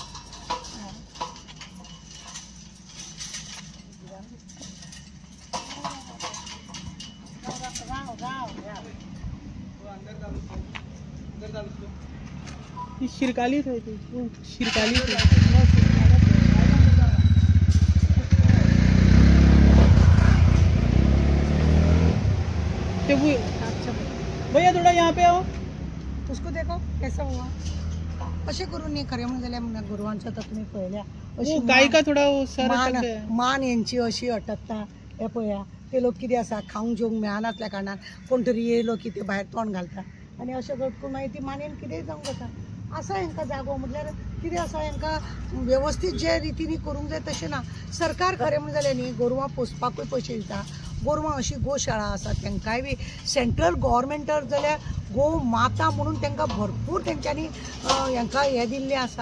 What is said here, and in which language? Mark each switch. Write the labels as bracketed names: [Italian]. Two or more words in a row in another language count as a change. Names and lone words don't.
[Konkani] शिरकाली थंय ती शिरकाली [Hindi] भैया थोड़ा यहाँ पे आओ उसको देखो कैसा हुआ. [Konkani] अशें करून न्ही खरें म्हणून जाल्यार गोरवांचो आतां तुमी पळयल्या अशी [Hindi] गाय का थोडा [Konkani] मान हेंची अशी अटकता. हे पळया ते लोक कितें आसा खावंक जेवंक मेळनासल्या कारणान कोण तरी येयलो की ते भायर तोंड घालता आनी अशें घटकून मागीर ती मानेन कितेंय जावंक जाता. आसा हांकां जागो म्हटल्यार कितें आसा हांकां वेवस्थीत जे रितीनी करूंक जाय तशें ना. सरकार खरें म्हणून जाल्यार न्ही गोरवां पोसपाकूय पयशे दिता. गोरवां अशी गोशाळा आसा तांकांय बी सेंट्रल गव्हर्मेंटान जाल्यार गो माता म्हणून तांकां भरपूर तेंच्यांनी हांकां हें दिल्लें आसा.